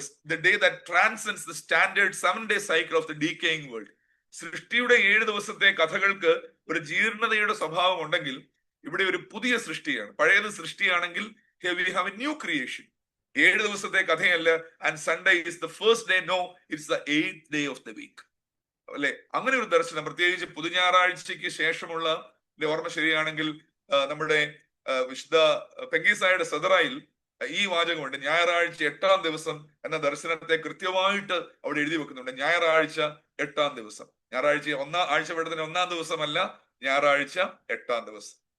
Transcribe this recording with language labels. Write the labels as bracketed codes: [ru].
[en] The day that transcends the standard 7-day cycle of the decaying world. [ml] സൃഷ്ടിയുടെ 7 ദിവസത്തെ കഥകൾക്ക് ഒരു ജീർണതയുടെ സ്വഭാവം ഉണ്ടെങ്കിൽ ഇവിടെ ഒരു പുതിയ സൃഷ്ടിയാണ്. പഴയത് സൃഷ്ടിയാണെങ്കിൽ [en] we have a new creation. [ml] 7 ദിവസത്തെ കഥയല്ല. [en] And Sunday is the first day. No, it's the 8th day of the week. [ml] അല്ലെ, അങ്ങനെ ഒരു ദർശനം പ്രത്യേകിച്ച് പുതുഞായറാഴ്ചയ്ക്ക് ശേഷമുള്ള ഓർമ്മ ശരിയാണെങ്കിൽ നമ്മുടെ വിശുദ്ധ പെങ്കീസായുടെ സദറായിൽ ഈ വാചകമുണ്ട്, ഞായറാഴ്ച 8-ാം ദിവസം എന്ന ദർശനത്തെ കൃത്യമായിട്ട് അവിടെ എഴുതി വെക്കുന്നുണ്ട്. ഞായറാഴ്ച 8-ാം ദിവസം, ഞായറാഴ്ച ആഴ്ചവട്ടത്തിന് 1-ാം ദിവസമല്ല, ഞായറാഴ്ച 8-ാം ദിവസം.